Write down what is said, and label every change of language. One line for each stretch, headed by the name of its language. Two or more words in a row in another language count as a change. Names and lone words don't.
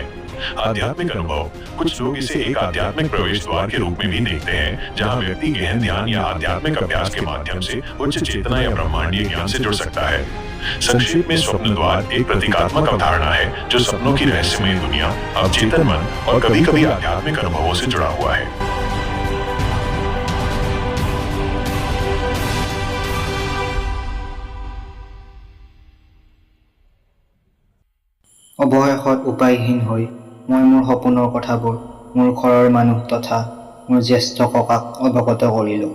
Hindi: आध्यात्मिक अनुभव, कुछ लोग इसे एक आध्यात्मिक प्रवेश द्वार के रूप में भी देखते हैं, जहां व्यक्ति गहन ध्यान या आध्यात्मिक अभ्यास के माध्यम से उच्च चेतना या ब्रह्मांडीय ज्ञान से जुड़ सकता है। संक्षेप में स्वप्न द्वार एक प्रतीकात्मक अवधारणा है जो सपनों की रहस्यमय दुनिया, अवचेतन मन और कभी-कभी आध्यात्मिक अनुभवों से जुड़ा हुआ है।
Assamese: অৱশেষত উপায়হীন হৈ মই মোৰ সপোনৰ কথাবোৰ মোৰ ঘৰৰ মানুহ তথা মোৰ জ্যেষ্ঠ ককাক অৱগত কৰিলোঁ।